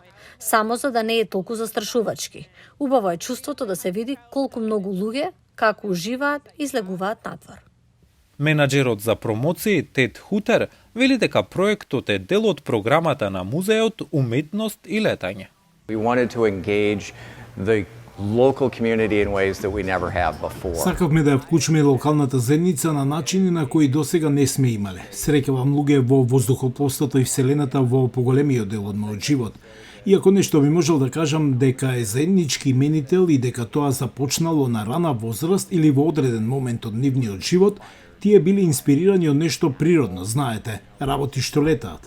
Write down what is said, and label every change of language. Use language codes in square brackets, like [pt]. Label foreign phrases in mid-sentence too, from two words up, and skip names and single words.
[mk] Само за да не е толку застрашувачки. Убаво е чувството да се види колку многу луѓе како уживаат и излегуваат надвор. Менаџерот за промоции Тед Хутер вели дека проектот е дел од програмата на музеот Уметност и летање. [en] We wanted to engage the local community in ways that we never have before. [mk] Сакавме да ја вклучиме локалната заедница на начини на кои досега не сме имале. Среќавам луѓе во воздухопловството и вселената во поголемиот дел од мојот живот. Иако нешто би можел да кажам дека е заеднички именител и дека тоа започнало на рана возраст или во одреден момент од нивниот живот, тие били инспирирани од нешто природно, знаете, работи што летаат.